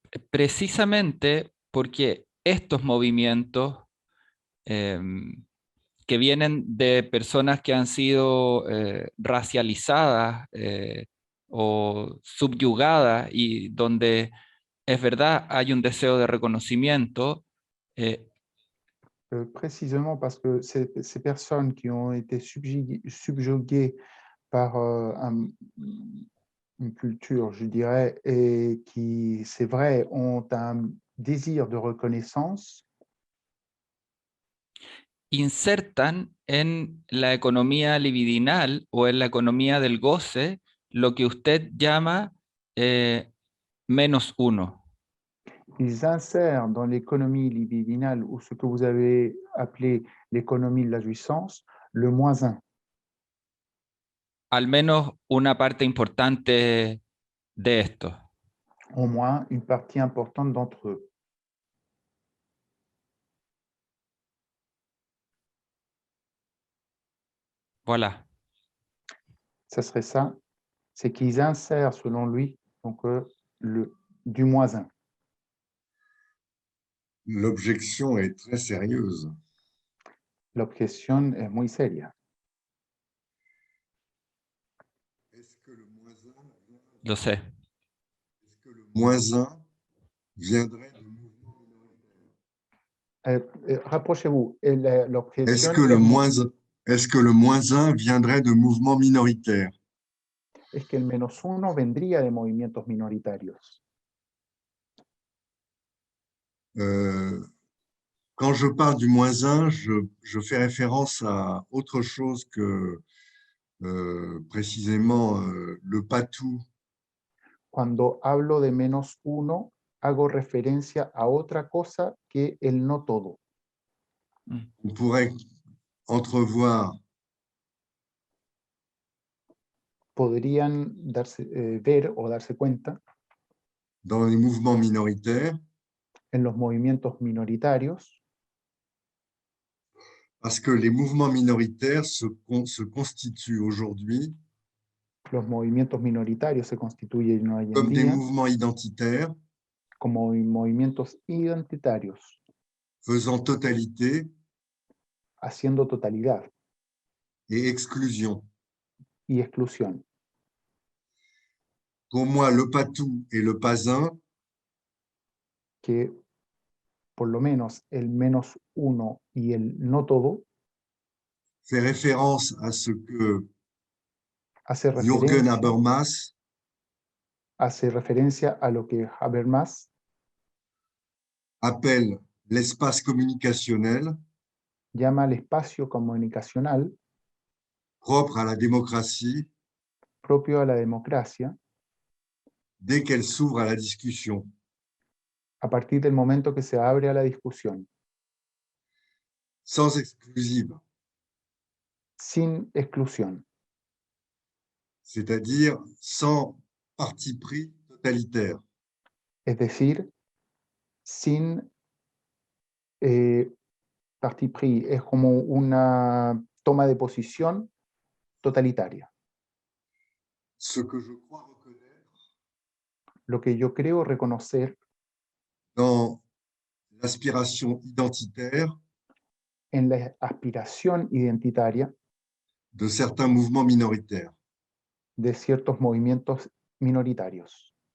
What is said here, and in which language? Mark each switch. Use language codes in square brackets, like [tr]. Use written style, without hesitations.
[es] Precisamente porque estos movimientos que vienen de personas que han sido racializadas o subyugadas y donde es verdad hay un deseo de reconocimiento, [fr] Précisément parce que ces personnes qui ont été subjuguées par une culture, je dirais, et qui, c'est vrai, ont un désir de reconnaissance, [es] insertan en la economía libidinal o en la economía del goce lo que usted llama menos uno. [fr] ils insèrent dans l'économie libidinale ou ce que vous avez appelé l'économie de la jouissance, le moins un. [es] Al menos una parte importante de esto. [fr] Au moins une partie importante d'entre eux. Voilà. Ça serait ça, c'est qu'ils insèrent, selon lui, donc, du moins un. L'objection est très sérieuse. L'objection est [es] muy seria. [fr] Est-ce que le moins un, [es] Lo sé. [fr] est-ce que le moins un viendrait de mouvements minoritaires? Rapprochez-vous. L'objection Est-ce que le moins un viendrait de mouvements minoritaires? [es] es que el menos uno vendría de movimientos minoritarios. [fr] Quand je parle du moins un, je fais référence à autre chose que précisément le patou. [es] Cuando hablo de menos uno, hago referencia a otra cosa que el no todo. [fr] On pourrait entrevoir [es] Podrían ver o darse cuenta [fr] dans les mouvements minoritaires, [es] en los movimientos minoritarios, [fr] parce que les mouvements minoritaires se constituent aujourd'hui [es] los movimientos minoritarios se constituyen hoy en [fr] comme des [es] día [fr] mouvements identitaires [es] como movimientos identitarios, [fr] faisant totalité [es] haciendo totalidad [fr] et exclusion. [es] y exclusión. [fr] Pour moi, le patou et le pasin [es] Que por lo menos el menos uno y el no todo [fr] fait référence à ce que [es] hace [fr] Jürgen Habermas [es] referencia a lo que Habermas [fr] appelle l'espace communicationnel [es] llama el espacio comunicacional [fr] propre à la démocratie [es] propio a la democracia [fr] dès qu'elle s'ouvre à la discussion. [es] a partir del momento que se abre a la discusión, [fr] Sans exclusive, [es] sin exclusión, [fr] c'est-à-dire sans parti pris totalitaire. [es] es decir, sin [fr] parti pris, [es] es como una toma de posición totalitaria. [fr] Ce que je crois reconnaître [es] Lo que yo creo reconocer [fr] dans l'aspiration identitaire [es] en la aspiración identitaria [fr] de certains mouvements minoritaires. [es] de ciertos movimientos minoritarios.